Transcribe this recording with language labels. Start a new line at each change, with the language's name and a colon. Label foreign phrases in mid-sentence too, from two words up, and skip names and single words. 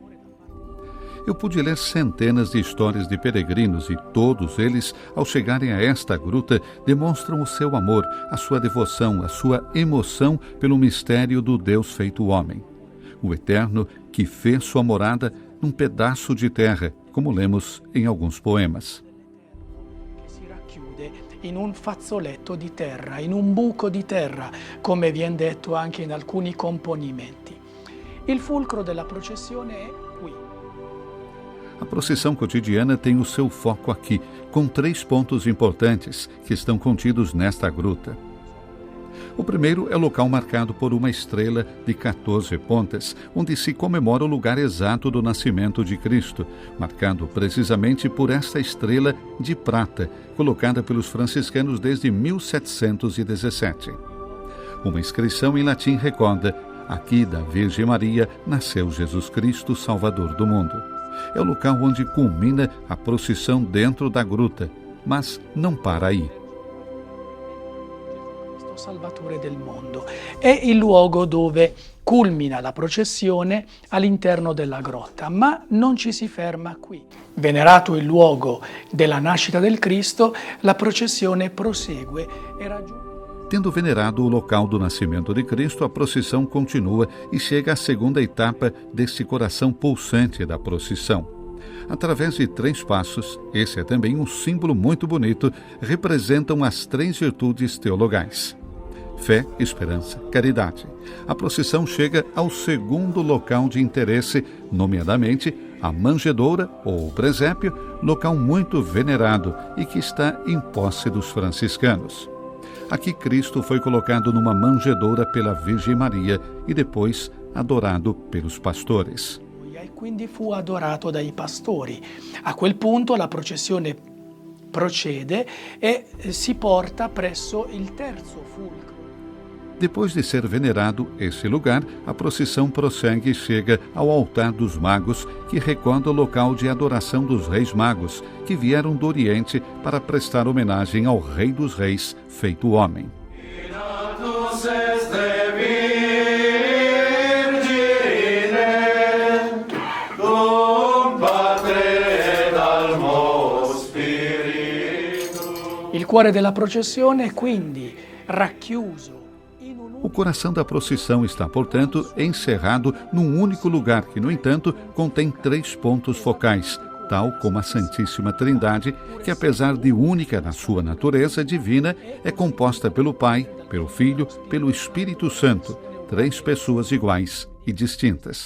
Portuguese: Eu pude ler centenas de histórias de peregrinos e todos eles, ao chegarem a esta gruta, demonstram o seu amor, a sua devoção, a sua emoção pelo mistério do Deus feito homem. O Eterno que fez sua morada num pedaço de terra, como lemos em alguns poemas.
Italian: Si racchiude in un fazzoletto di terra, in un buco di terra, come viene detto anche in alcuni componimenti. Il fulcro della processione è qui.
Portuguese: A procissão cotidiana tem o seu foco aqui, com 3 pontos importantes que estão contidos nesta gruta. O primeiro é o local marcado por uma estrela de 14 pontas, onde se comemora o lugar exato do nascimento de Cristo, marcado precisamente por esta estrela de prata, colocada pelos franciscanos desde 1717. Uma inscrição em latim recorda: aqui da Virgem Maria nasceu Jesus Cristo, Salvador do mundo. É o local onde culmina a procissão dentro da gruta, mas não para aí.
Italian: Salvatore del mondo. È il luogo dove culmina la processione all'interno della grotta, ma non ci si ferma qui. Venerato il luogo della nascita del Cristo, la processione prosegue e raggiunge.
Portuguese: Tendo venerado o local do nascimento de Cristo, a procissão continua e chega à segunda etapa desse coração pulsante da procissão. Através de 3 passos, esse é também um símbolo muito bonito, representam as 3 virtudes teologais: fé, esperança, caridade. A procissão chega ao segundo local de interesse, nomeadamente a manjedoura ou presépio, local muito venerado e que está em posse dos franciscanos. Aqui Cristo foi colocado numa manjedoura pela Virgem Maria e depois adorado pelos pastores.
Italian: E quindi fu adorato dai pastori. A quel punto la processione procede e si porta presso il terzo fulcro.
Portuguese: Depois de ser venerado esse lugar, a procissão prossegue e chega ao altar dos magos, que recorda o local de adoração dos reis magos, que vieram do Oriente para prestar homenagem ao Rei dos Reis, feito homem.
Italian: Il cuore della processione è quindi racchiuso.
Portuguese: O coração da procissão está, portanto, encerrado num único lugar que, no entanto, contém 3 pontos focais, tal como a Santíssima Trindade, que, apesar de única na sua natureza divina, é composta pelo Pai, pelo Filho, pelo Espírito Santo, 3 pessoas iguais e distintas.